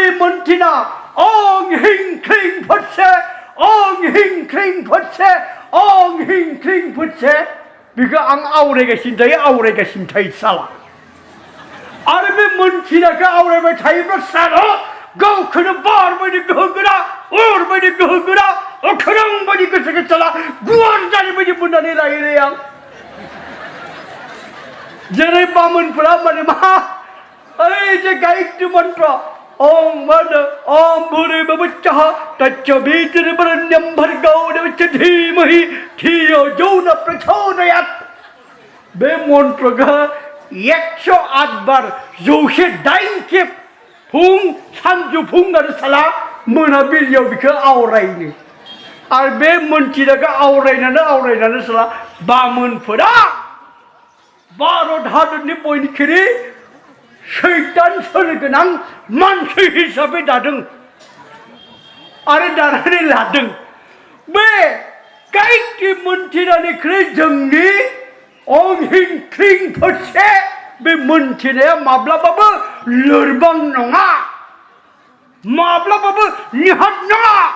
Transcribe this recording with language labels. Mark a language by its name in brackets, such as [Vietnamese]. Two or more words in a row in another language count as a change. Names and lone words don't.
[Bodo] मोनथिना [Sanskrit] ओं हिं क्लिं फुटसे ओं हिं क्लिं फुटसे ओं हिं क्लिं फुटसे [Bodo] बेखौ आं आवरायगासिनो थायो साला आरो बे मोनथिनायखौ आवरायबाय थायोब्ला साला गावखौनो बार बायदि गोहोगोरा अर बायदि गोहोगोरा अख्रां बायदि गोसोखौ साला गुवार जानाय बायदि मोननानै लायोलै आं जेरै बामोनफोरा माने मा ओइ जे गायत्री मन्त्र ओम मा [Sanskrit] ओम भूर्भुवस्सुः तत्सवितुर्वरेण्यं भर्गो देवस्य धीमहि धियो यो न प्रचोदयात् [Bodo] बे मन्त्रखौ 108 बार 108 खेब फुं सानजौफुं आरो साला मोनाबिलियाव बेखौ आवरायनो आरो बे मोनथिनायखौ आवरायनानै साला बामोनफोरा भारत हादरनि बयनिख्रुइ शैतान सोलो गोनां मानसि हिसाबै दादों आरो दानानै लादों बे गायत्री मोनथिनायनिख्रुइ जोंनि [Sanskrit] ओं हिं क्लिं फुटसे [Bodo] बे मोनथिनाया माब्लाबाबो लोरबां नङा माब्लाबाबो निहाथ नङा